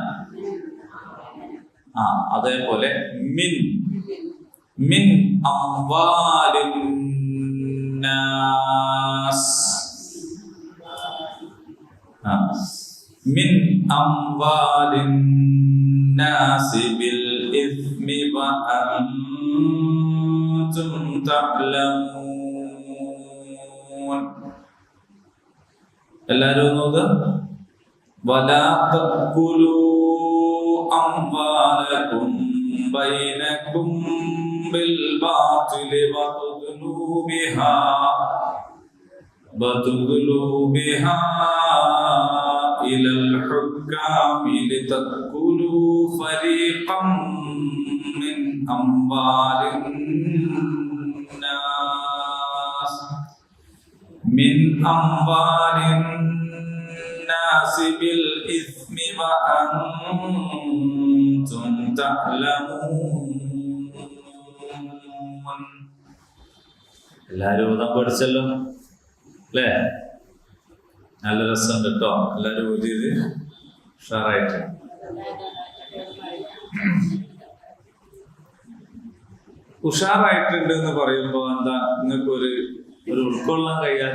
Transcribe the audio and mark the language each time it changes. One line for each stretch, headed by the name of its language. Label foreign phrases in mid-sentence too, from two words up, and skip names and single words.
Arabic: അതേപോലെ من أموال الناس. من أموال الناس بالإثم وأنتم وأنتم تعلمون.
Malayalam: എല്ലാവരും നോക്കുക.
Arabic: ولا تأكلوا أموالكم بينكم بالباطل وتدلوا بها إلى الحكام لتأكلوا فريقا من أموال الناس بالإثم وأنتم تعلمون.
Malayalam: എല്ലാവരും ഓതാൻ പഠിച്ചല്ലോ അല്ലേ? നല്ല രസമുണ്ട് കേട്ടോ. എല്ലാവരും ഓതിയത് ഉഷാറായിട്ട്. ഉഷാറായിട്ടുണ്ട് എന്ന് പറയുമ്പോ എന്താ നിങ്ങൾക്ക് ഒരു ഉൾക്കൊള്ളാൻ കഴിയാതെ?